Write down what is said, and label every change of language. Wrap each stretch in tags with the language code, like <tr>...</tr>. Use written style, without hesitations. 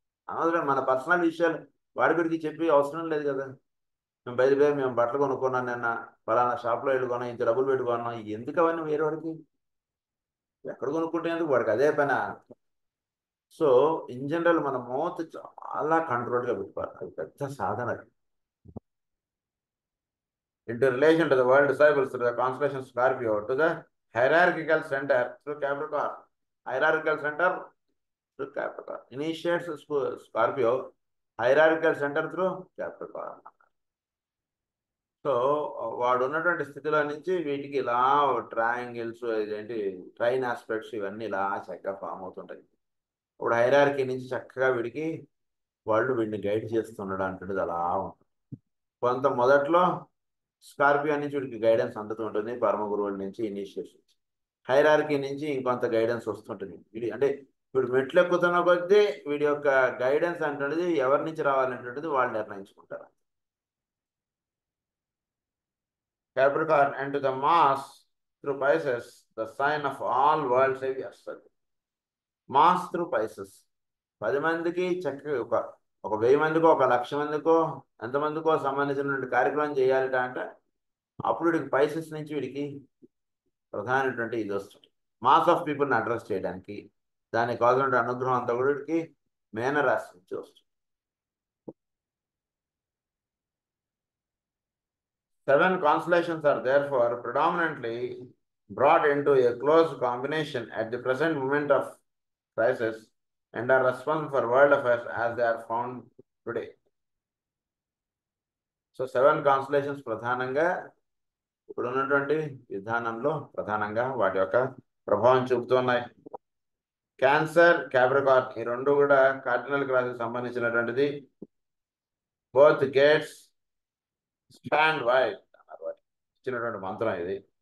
<te>అనవసరం మన పర్సనల్ విషయాలు వాడి గురించి చెప్పి అవసరం లేదు కదా. మేము బయలుదేరి మేము బట్టలు కొనుక్కున్నాను నిన్న, ఫలానా షాప్లో వెళ్ళుకున్నాం, ఇంత డబ్బులు పెట్టుకున్నాం, ఎందుకు అవన్నీ వేరే వాడికి? ఎక్కడ కొనుక్కుంటేందుకు వాడికి అదే పని. సో ఇన్ జనరల్ మన మౌత్ చాలా కంట్రోల్గా పెట్టుకోవాలి. అది పెద్ద సాధన.</te> <en>into relation to the world disciples through the constellation Scorpio to the hierarchical center through Capricorn. Hierarchical center through Capricorn. Initiates Scorpio, hierarchical center through Capricorn.</en> <te>So వాడు ఉన్నటువంటి స్థితిలో నుంచి వీటికి ఇలా ట్రయాంగిల్స్ ఏంటి ట్రైన్ ఆస్పెక్ట్స్ ఇవన్నీ ఇలా చక్కగా ఫామ్ అవుతుంటాయి. ఇప్పుడు హైరార్కీ నుంచి చక్కగా వీడిని గైడ్ చేస్తున్నాడు అంటుంది. అలా ఉంటుంది. కొంత మొదట్లో స్కార్పియో నుంచి వీడికి గైడెన్స్ అందుతూ ఉంటుంది, పరమ గురువుల నుంచి ఇనిషియేషన్. హైరార్కీ నుంచి ఇంకొంత గైడెన్స్ వస్తుంటుంది. అంటే వీడు మెట్లు ఎక్కుతున్న కొద్దీ వీడి యొక్క గైడెన్స్ అంటున్నది ఎవరి నుంచి రావాలనేటువంటిది వాళ్ళు నిర్ణయించుకుంటారు.</te> <en>Capricorn into the mass through Pisces, the sign of all world saviors.</en> <te>Mass through Pisces 10 మందికి చక్కగా ఒక 1000 మందికో 1,00,000 మందికో ఎంతమందికో సంబంధించినటువంటి కార్యక్రమం చేయాలిట అంటే అప్పుడు వీడికి Pisces నుంచి వీడికి ప్రధానమైనటువంటి ఇది వస్తుంది. మాస్ ఆఫ్ పీపుల్ని అడ్రస్ చేయడానికి దానికి కావాల్సిన అనుగ్రహం అంతా కూడా వీడికి మేనరాశి నుంచి వస్తుంది.</te> <en>7 constellations are therefore predominantly brought into a close combination at the present moment of crisis and are responsible for world affairs as they are found today.</en> <te>So 7 constellations ప్రధానంగా ఇప్పుడు ఉన్నటువంటి విధానంలో ప్రధానంగా వాటి యొక్క ప్రభావం చూపుతున్నాయి. క్యాన్సర్, క్యాప్రికార్న్ ఈ రెండు కూడా కార్డినల్ క్రాస్కి సంబంధించినటువంటిది.</te> <en>both gates stand wide</en> <te>అన్నారు, ఇచ్చినటువంటి మంత్రం ఇది.</te>